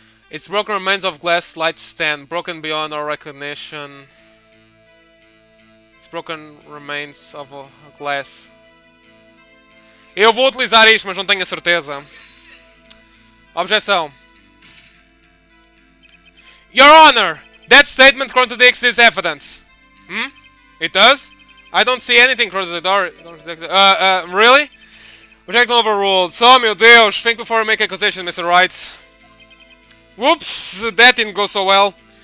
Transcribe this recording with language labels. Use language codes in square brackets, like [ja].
[en] Its broken remains of glass light stand, broken beyond our recognition. Its broken remains of a glass. [pt] Eu vou utilizar isto, mas não tenho a certeza. Objeção. [en] Your Honor, that statement contradicts this evidence. Hmm? It does? I don't see anything contradictory. Really? Objection overruled. So, [pt] meu Deus, [en] think before you make accusation, Mr. Wright. Whoops, that didn't go so well.